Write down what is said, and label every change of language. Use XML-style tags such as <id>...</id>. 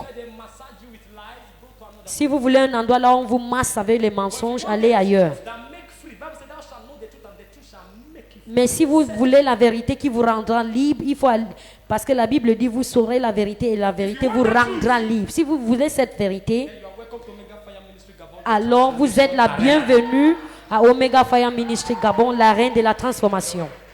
<en>Where they massage you with lies, go to another.</en> <fr>Si vous voulez un endroit là où on vous masse avec les mensonges, allez ailleurs.</fr> <en>That make free. Bible says, thou shalt know the truth and the truth shall make you free.</en> <fr>Mais si vous voulez la vérité qui vous rendra libre, il faut aller, parce que la Bible dit vous saurez la vérité et la vérité vous rendra libre. Si vous voulez cette vérité, alors vous êtes la bienvenue à Omega Fire Ministry Gabon, la reine de la transformation.</fr>